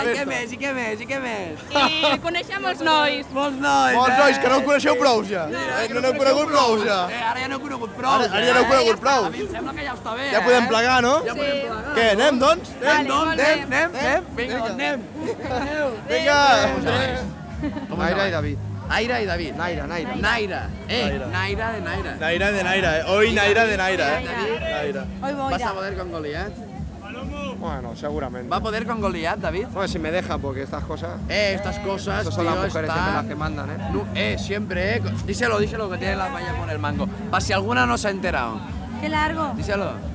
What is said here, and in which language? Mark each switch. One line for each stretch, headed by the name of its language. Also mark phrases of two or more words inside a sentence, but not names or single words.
Catalan: I què més, i què més, i què més? I coneixem els nois. Molts nois, Molts nois, que no en coneixeu prou ja. No n'heu conegut prou ja. Ara ja n'heu conegut prou. Ara ja n'heu conegut prou. A mi em sembla que ja està bé, Ja podem plegar, no? Ja podem plegar. Què, anem, doncs? Anem. Vinga, doncs anem. Vinga. Naira i David. Aira i David. Naira. Naira de Naira. Naira de Naira, Hoy Naira de Naira, Naira.
Spanish: ¿Vas a poder con Goliat? Bueno, seguramente. ¿Va a poder con Goliat, David? Bueno, si me deja, porque estas cosas... Estas cosas, Estas son las tío, mujeres están- siempre las que mandan, ¿eh? No, siempre, Díselo, que tiene la valla con el mango. Para si alguna no se ha enterado. Qué largo. Díselo.